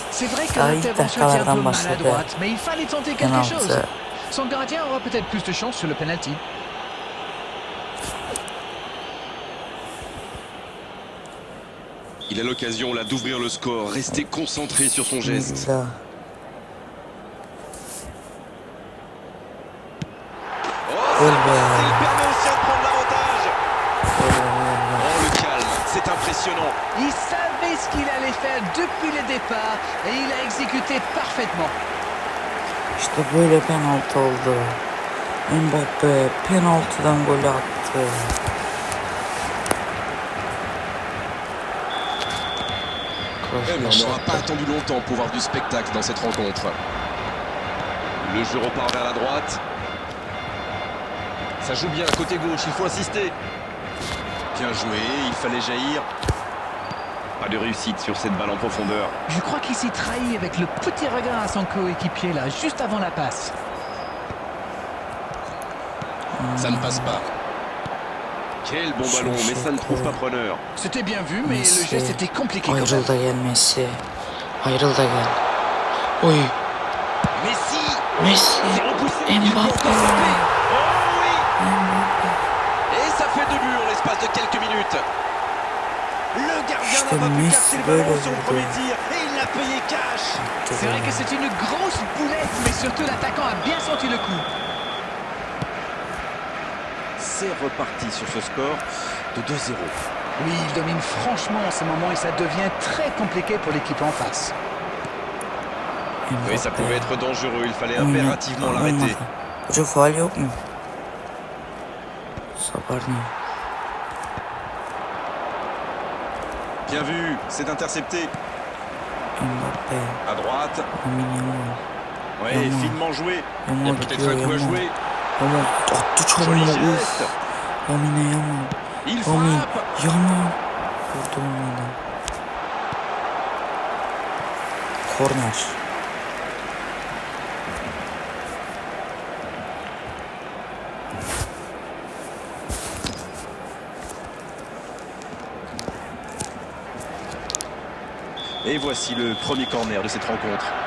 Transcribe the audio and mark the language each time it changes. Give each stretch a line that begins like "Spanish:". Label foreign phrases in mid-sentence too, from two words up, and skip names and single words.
French: C'est vrai que
Turkish: Daha ilk
French: l'intervention était un peu
Turkish: dakikalardan başladı.
French: maladroite, mais il fallait tenter quelque chose.
Turkish: Penaltı.
French: Son gardien aura peut-être plus de chance sur le penalty. Il a l'occasion là d'ouvrir le score, rester concentré sur son geste.
Turkish: Şimdi daha. Oh, Gol
French: ça
Turkish: be.
French: passe, il permet aussi de prendre l'avantage. Oh, le calme, c'est impressionnant. Il savait ce qu'il allait faire depuis le départ et il a exécuté parfaitement.
Turkish: İşte böyle penaltı oldu. Mbappe penaltıdan gol attı.
French: Mais on n'aura pas attendu longtemps pour voir du spectacle dans cette rencontre. Le jeu repart vers la droite. Ça joue bien côté gauche, il faut insister. Bien joué, il fallait jaillir. Pas de réussite sur cette balle en profondeur. Je crois qu'il s'est trahi avec le petit regard à son coéquipier là, juste avant la passe. Ça ne passe pas. Quel bon ballon, mais ça ne trouve pas preneur. C'était bien vu, mais le Messi. geste était compliqué quand
Turkish: Ayrıl
French: même.
Turkish: da gel Messi. Ayrıl da gel. Oy. Messi, Messi.
French: c'est repoussé. Il faut Mbappé. encore frapper. Oh oui. Mbappé. Et ça fait 2 buts en l'espace de quelques minutes. Le gardien
Turkish: İşte
French: n'a pas pu
Turkish: Messi
French: capter le
Turkish: böyle
French: ballon sur le
Turkish: vurdu.
French: premier tir et il l'a payé cash. C'est vrai que c'est une grosse boulette, mais surtout l'attaquant a bien senti le coup. C'est reparti sur ce score de 2-0. Oui, il domine franchement en ce moment et ça devient très compliqué pour l'équipe en face. Oui, ça pouvait être dangereux, il fallait
Turkish: Oyna-
French: impérativement
Turkish: olmadı.
French: l'arrêter.
Turkish: Hoca faul yok mu? Saparni.
French: Bien vu, c'est intercepté. Mbappé. À droite, Lamine Yamal. ouais, Yamal. finement joué. Il y a Yamal peut-être
Turkish: gidiyor
French: un coup à Yamal. jouer.
Turkish: Yamal attı
French: Joli
Turkish: çalımı. Uf.
French: geste. Lamine Yamal. Il Lamine frappe. Yamal.
Turkish: Vurdu olmadı. Korner.
French: Et voici le premier corner de cette rencontre.